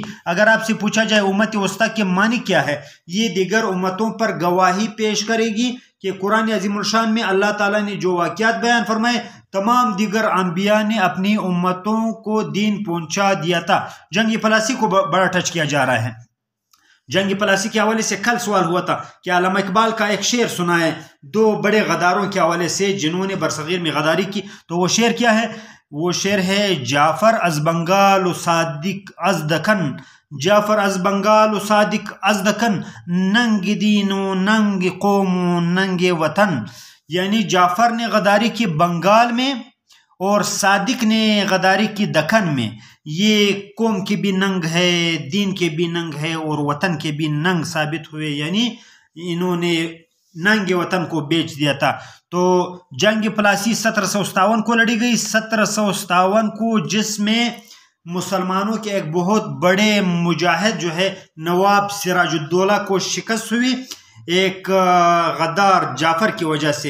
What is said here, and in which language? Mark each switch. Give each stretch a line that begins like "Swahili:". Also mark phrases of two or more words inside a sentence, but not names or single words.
Urdu: اگر آپ سے پوچھا جائے امت وسطیٰ کے معنی کیا ہے، یہ دیگر امتوں پر گواہی پیش کرے گی کہ قرآن عظیم الشان میں اللہ تعالیٰ نے جو واقعات بیان فرمائے تمام دیگر انبیاء نے اپنی امتوں کو دین پہنچا دیا تھا. جنگ فلاسی کو بڑا ٹچ کیا جا رہا ہے. جنگ پلاسی کے حوالے سے کل سوال ہوا تھا کہ علامہ اقبال کا ایک شعر سنا ہے 2 بڑے غداروں کے حوالے سے جنہوں نے برصغیر میں غداری کی، تو وہ شعر کیا ہے؟
Persian: وہ شعر ہے جعفر از بنگال و صادق از دکن، جعفر از بنگال و صادق از دکن، ننگ دین و ننگ قوم و ننگ وطن.
Urdu: یعنی جعفر نے غداری کی بنگال میں اور صادق نے غداری کی دکن میں. یہ قوم کے بھی ننگ ہے، دین کے بھی ننگ ہے اور وطن کے بھی ننگ ثابت ہوئے، یعنی انہوں نے ننگ وطن کو بیچ دیا تھا. تو جنگ پلاسی 1757 کو لڑی گئی، 1757 کو، جس میں مسلمانوں کے ایک بہت بڑے مجاہد جو ہے نواب سراج الدولہ کو شکست ہوئی ایک غدار جعفر کی وجہ سے.